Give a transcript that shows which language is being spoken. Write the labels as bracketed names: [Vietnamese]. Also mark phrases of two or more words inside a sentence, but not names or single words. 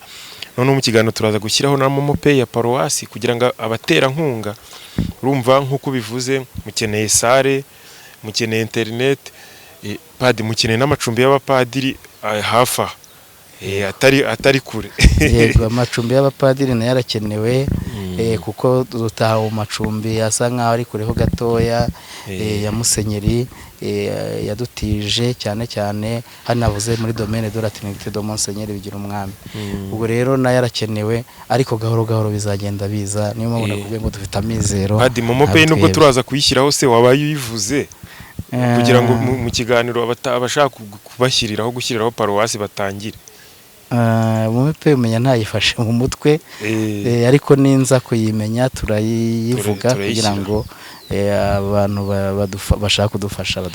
[Kinyarwanda] None mu kiganiro turaza gushyiraho na momo pay ya paruwasi kugira ngo abaterankunga, urumva nk'uko bivuze, mukeneye sare, mukeneye internet, Padi mukeneye n'amacumbi y'abapadiri hafi aha, atari kure. Yego, amacumbi y'abapadiri nayo arakenewe, kuko dutaha mu macumbi asa nk'aho ari kureho gatoya, ya Musenyeri yadutije cyane cyane hanavuze muri domaine de la Trinité de Monseigneur Bigirumwami. Ubwo rero nayo arakenewe, ariko gahoro gahoro bizagenda biza. Niyo mpamvu nakubwiye ngo dufite amizero. Padi, momo pay nubwo turaza kuyishyiraho, se wabaye uyivuze kugira ngo mu kiganiro abashaka kubashyiriraho gushyiriraho paruwasi batangire? Momo pay umenya ntayifashe mu mutwe, ariko ninza kuyimenya turayivuga kugira ngo abantu bashaka kudufasha badufashe.